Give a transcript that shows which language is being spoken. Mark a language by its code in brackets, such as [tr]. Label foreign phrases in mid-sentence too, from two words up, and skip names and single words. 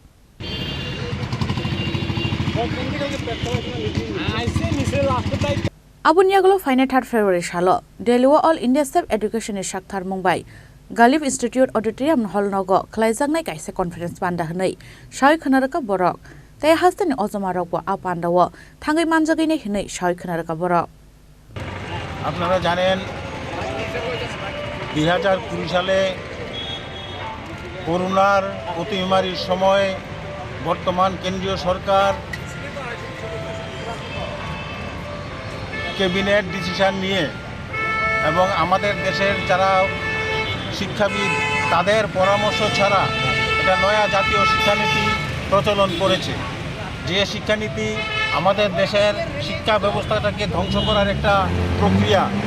[trp] Abun yagulo faine 3 February salo Delhi All India Safe Education ni shakthar Mumbai Galif Institute Auditorium Hall nogo khlaijak nai kaise conference banda hnai shai khanaraka borok tai haste ni ojomarok bo apandawo thangai manjagei nei hnai shai khanaraka borok. [bn] আপনারা জানেন 2020 সালে করোনার অতিমারীর সময় বর্তমান কেন্দ্রীয় সরকার [en] cabinet decision [bn] নিয়ে এবং আমাদের দেশের যারা শিক্ষাবিদ তাদের পরামর্শ ছাড়া এটা নয়া জাতীয় শিক্ষানীতি প্রচলন করেছে যে শিক্ষানীতি আমাদের দেশের শিক্ষা ব্যবস্থাটাকে ধ্বংস করার একটা প্রক্রিয়া।